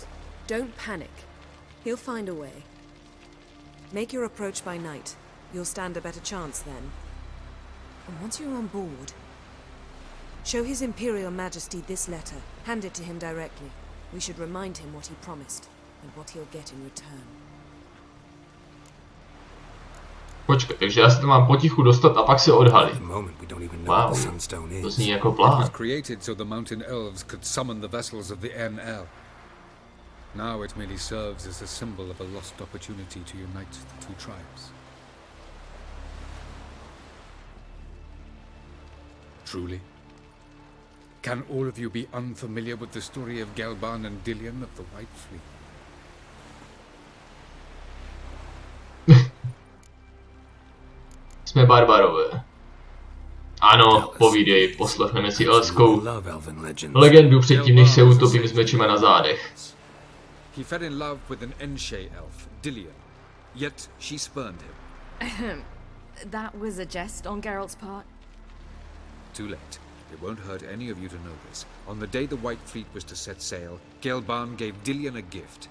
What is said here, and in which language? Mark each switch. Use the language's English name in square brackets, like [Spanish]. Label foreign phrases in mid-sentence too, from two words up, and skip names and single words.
[English] Don't panic. He'll find a way. Make your approach by night. You'll stand a better chance then. And once you're on board, show His Imperial Majesty this letter. Hand it to him directly. We should remind him what he promised, and what he'll get in return. [Czech] Počkej, takže já se tam mám potichu dostat a pak se odhalit. [English] At the moment, we don't even know what the Sunstone [Czech] To [English] is. [Czech] zní jako [English] It was [Czech] plán. [English] created so the mountain elves could summon the vessels of the NL. Now it merely serves as a symbol of a lost opportunity to unite the two tribes. Truly? Can all of you be unfamiliar with the story of Gelban and Dillion of the White Fleet? [Czech] Jsme barbarové. Ano, povídej, poslechneme si elskou [English] Love elven legends. [Czech] legendu předtím, než se utopím s mečima na zádech. [English] He fell in love with an Enshe elf, Dillion, yet she spurned him. That was a jest on Geralt's part. Too late. It won't hurt any of you to know this. On the day the White Fleet was to set sail, Gelban gave Dillion a gift.